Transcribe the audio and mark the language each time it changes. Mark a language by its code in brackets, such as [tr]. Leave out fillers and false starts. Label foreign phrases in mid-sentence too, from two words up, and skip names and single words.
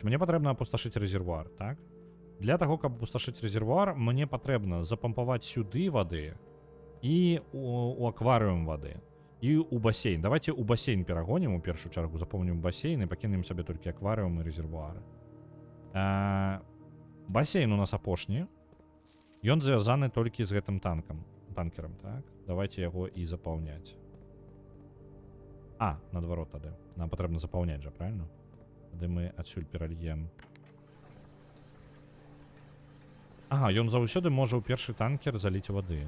[uk] Мені потрібно опустошити резервуар, так? Для того, каб опустошити резервуар, мені потрібно запомпувати сюди води і у акваріум води. І у басейн. Давайте у басейн перагонім у першу чергу, запомнім басейн і покинемо собі тільки акваріум і резервуар. [be] басейн у нас апошні. Ён звязаны толькі з гэтым танкерам, так? Давайте яго і запаўняць. Наадварот тады. Нам патрэбна запаўняць жа, правильно? Тады мы адсюль перальем. Ён заўсёды можа ў першы танкер заліць вады.